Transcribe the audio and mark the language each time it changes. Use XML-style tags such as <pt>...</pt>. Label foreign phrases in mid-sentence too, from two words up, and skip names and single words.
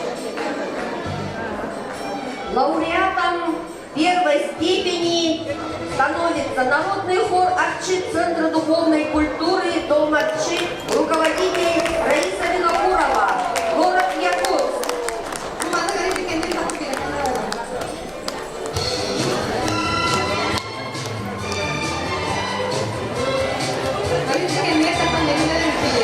<ru>Лауреатом первой степени становится народный хор Арчи Центра духовной культуры Дом Арчи, руководитель Раиса Винокурова, город Якутск.</ru> <ms>Mana kali ini kami tak pilih. Kali ini kami tak pilih.</ms>